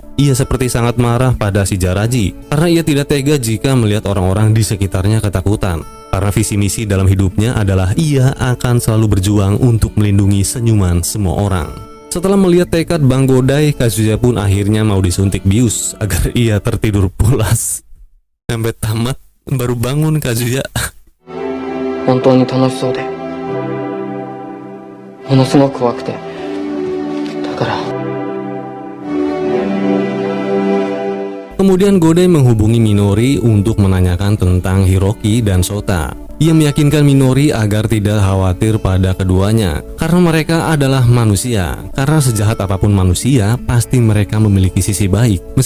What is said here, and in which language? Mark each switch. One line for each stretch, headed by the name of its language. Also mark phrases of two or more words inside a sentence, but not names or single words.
Indonesian: Ia seperti sangat marah pada si Jaraji karena ia tidak tega jika melihat orang-orang di sekitarnya ketakutan. Karena visi misi dalam hidupnya adalah ia akan selalu berjuang untuk melindungi senyuman semua orang. Setelah melihat tekad Bang Godai, Kazuya pun akhirnya mau disuntik bius agar ia tertidur pulas. Sampai tamat, baru bangun Kazuya.
Japanese: 本当に楽しそうで、ものすごく怖くて、だから。
Indonesian: Kemudian Godai menghubungi Minori untuk menanyakan tentang Hiroki dan Sota. Ia meyakinkan Minori agar tidak khawatir pada keduanya, karena mereka adalah manusia. Karena sejahat apapun manusia, pasti mereka memiliki sisi baik.